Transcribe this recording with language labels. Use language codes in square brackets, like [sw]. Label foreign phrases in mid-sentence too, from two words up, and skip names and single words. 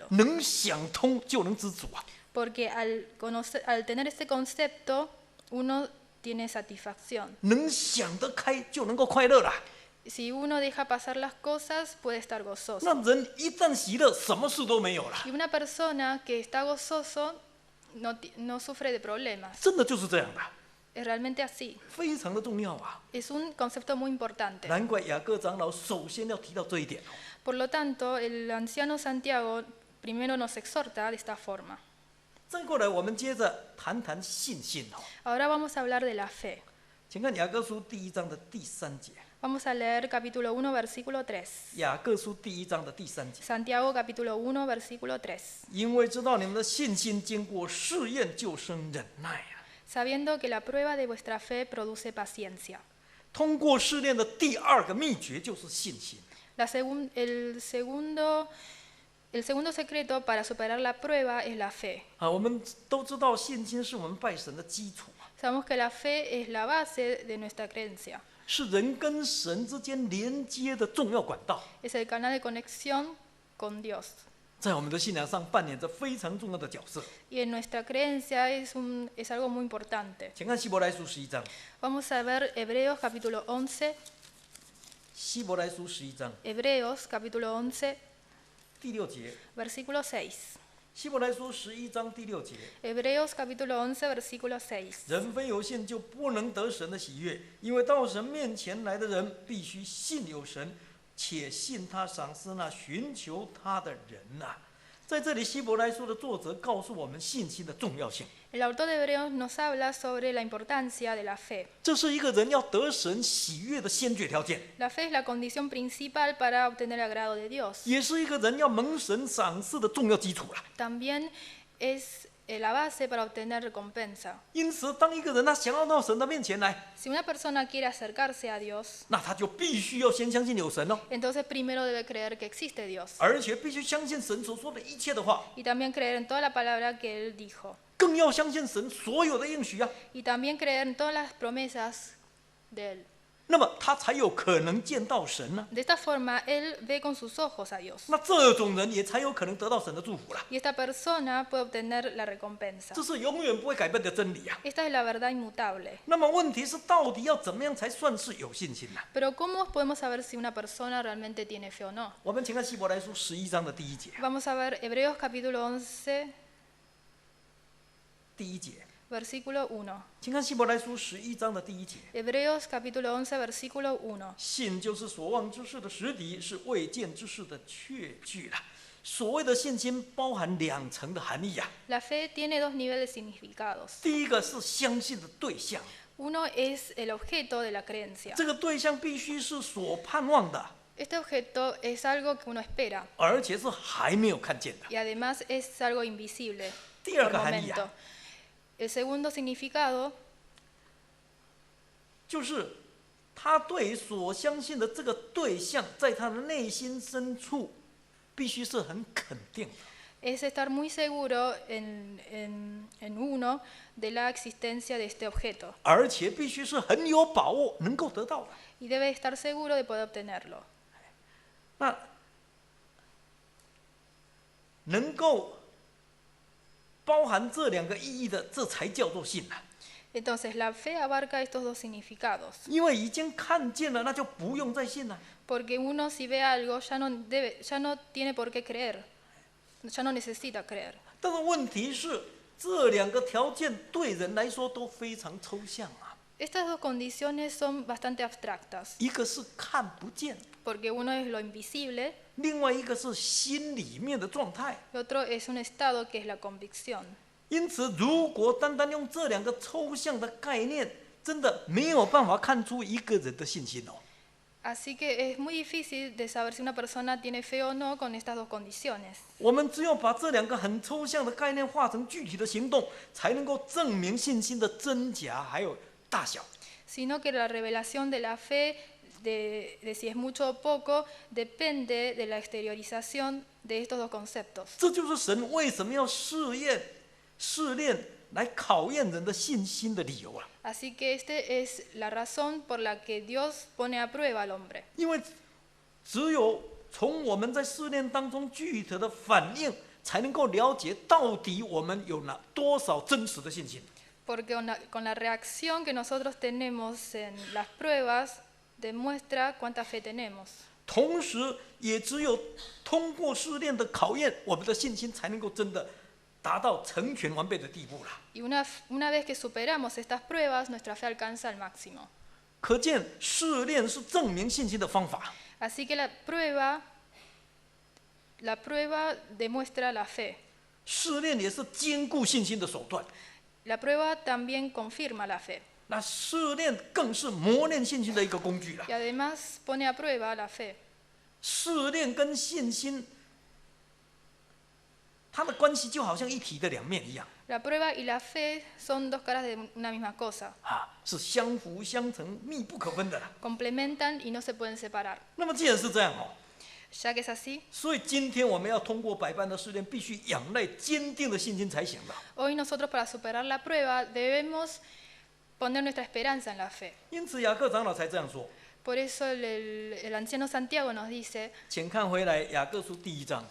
[zh] 能想通就能知足啊。 [es] porque al tener este concepto uno tiene satisfacción. [zh] 能想得开就能够快乐啦。 [es] Si uno deja pasar las cosas, puede estar 那 gozoso. [zh] 人一旦喜乐，什么事都没有了， [es] Y una persona que está gozoso no sufre de problemas. [zh] 真的就是这样的， [es] Es realmente así. [zh] 非常的重要啊。 [es] Es un concepto muy importante. [zh] 难怪雅各长老首先要提到这一点哦。 [es] Por lo tanto, el anciano Santiago primero nos exhorta de esta forma. [zh] 再过来，我们接着谈谈信心哦。 [es] Ahora vamos a hablar de la fe. [zh] 请看雅各书第1章的第3节。 [es] Vamos a leer capítulo 1, versículo 3. [zh] 雅各书第1章的第3节。 [es] Santiago capítulo 1, versículo 3. [zh] 因为知道你们的信心经过试验，就生忍耐啊。 [es] Sabiendo que la prueba de vuestra fe produce paciencia. [zh] 通过试炼的第2个秘诀就是信心。 [es] El segundo secreto para superar la prueba es la fe. [zh] 啊，我们都知道信心是我们拜神的基础啊， [es] Sabemos que la fe es la base de nuestra creencia. [zh] 是人跟神之间连接的重要管道。 [es] Es el canal de conexión con Dios. [zh] 在我们的信仰上扮演着非常重要的角色。 [es] y en nuestra creencia es algo muy importante. [zh] 请看希伯来书11章， [es] Vamos a ver Hebreos capítulo 11, [zh] 希伯来书11章 [es] Hebreos capítulo 11, [zh] 第6节， [es] versículo 6. [zh] 希伯来书11章第6节， [es] Hebreos capítulo 11, versículo 6. [zh] 人非有信就不能得神的喜悦，因为到神面前来的人必须信有神，且信他赏赐那寻求他的人呐、在这里，希伯来书的作者告诉我们信心的重要性。 [es] El autor de Hebreos nos habla sobre la importancia de la fe. [zh] 这是一个人要得神喜悦的先决条件， [es] La fe es la condición principal para obtener el agrado de Dios. [zh] 也是一个人要蒙神赏赐的重要基础了。 [es] También es la base para obtener recompensa. [zh] 因此，当一个人他想要到神的面前来， [es] Si una persona quiere acercarse a Dios, [zh] 那他就必须要先相信有神哦， [es] entonces primero debe creer que existe Dios [zh] 而且必须相信神所说的一切的话， [es] y también creer en toda la palabra que Él dijo [zh] 更要相信神所有的应许啊。 [es] y también creer en todas las promesas de Él. [zh] 那么他才有可能见到神呢、 [es] De esta forma, Él ve con sus ojos a Dios [zh] 那这种人也才有可能得到神的祝福了。 [es] y esta persona puede obtener la recompensa. [zh] 这是永远不会改变的真理啊。 [es] Esta es la verdad inmutable. [zh] 那么问题是，到底要怎么样才算是有信心呢、 [es] Pero ¿cómo podemos saber si una persona realmente tiene fe o no? [zh] 我们请看希伯来书11章的第1节， [es] Vamos a ver Hebreos capítulo 11, [zh] 第1节， [es] versículo 1. [zh] 请看希伯来书11章的第1节。 [es] Hebreos capítulo 11, versículo 1. [zh] 信就是所望之事的实底，是未见之事的确据了。所谓的信心包含2层的含义啊。 [es] La fe tiene dos niveles de significados. [zh] 第一个是相信的对象， [es] Uno es el objeto de la creencia. [zh] 这个对象必须是所盼望的， [es] Este objeto es algo que uno espera [zh] 而且是还没有看见的。 [es] y además es algo invisible [zh] 第二 [es] por [zh] 个含义 [es] momento. 啊， El segundo significado [zh] 就是他对所相信的这个对象，在他的内心深处，必须是很肯定的。 [es] es estar muy seguro en uno de la existencia de este objeto [zh] 而且必须是很有把握能够得到的。 [es] y debe estar seguro de poder obtenerlo. [zh] 那能够包含这2个意义的，这才叫做信啊！ [es] Entonces la fe abarca estos dos significados, [zh] 因为已经看见了，那就不用再信了。 [es] porque uno si ve algo ya no tiene por qué creer, ya no necesita creer. [zh] 但是问题是，这2个条件对人来说都非常抽象啊。 [es] Estas dos condiciones son bastante abstractas, [zh] 一个是看不见， [es] porque uno es lo invisible [zh] 另外一个是心里面的状态。 [es] y otro es un estado que es la convicción. [zh] 因此，如果单单用这2个抽象的概念，真的没有办法看出一个人的信心哦。 [es] Así que es muy difícil de saber si una persona tiene fe o no con estas dos condiciones. [zh] 我们只有把这2个很抽象的概念化成具体的行动，才能够证明信心的真假还有大小。 [es] Sino que la revelación de la fe, de si es mucho o poco, depende de la exteriorización de estos dos conceptos. [zh] 这就是神为什么要试炼来考验人的信心的理由啊！ [es] Así que esta es la razón por la que Dios pone a prueba al hombre. [zh] 因为只有从我们在试炼当中具体的反应，才能够了解到底我们有多少真实的信心。 [es] Porque con la reacción que nosotros tenemos en las pruebas, demuestra cuánta fe tenemos. [zh] 同时，也只有通过试炼的考验，我们的信心才能够真的达到成全完备的地步了。 [es] Y una vez que superamos estas pruebas, nuestra fe alcanza el máximo. [zh] 可见，试炼是证明信心的方法。 [es] Así que la prueba demuestra la fe. [zh] 试炼也是坚固信心的手段。 [es] La prueba también confirma la fe. [zh] 那试炼更是磨练信心的一个工具了 [es] Y。además pone a prueba la fe. [zh] 试炼跟信心，它的关系就好像一体的2面一样 [es] La prueba y la fe son dos caras de una misma cosa. [zh] 啊，是相辅相成、密不可分的了。 [es] Complementan y no se pueden separar. [zh] 那么既然是这样哦， [es] Ya que es así, [zh] 所以今天我们要通过百般的试炼，必须仰赖坚定的信心才行的。 [es] hoy nosotros para superar la prueba debemos poner nuestra esperanza en la fe. [zh] 因此雅各长老才这样说： [es] Por eso el anciano Santiago nos dice, [zh] 请看回来雅各书第1章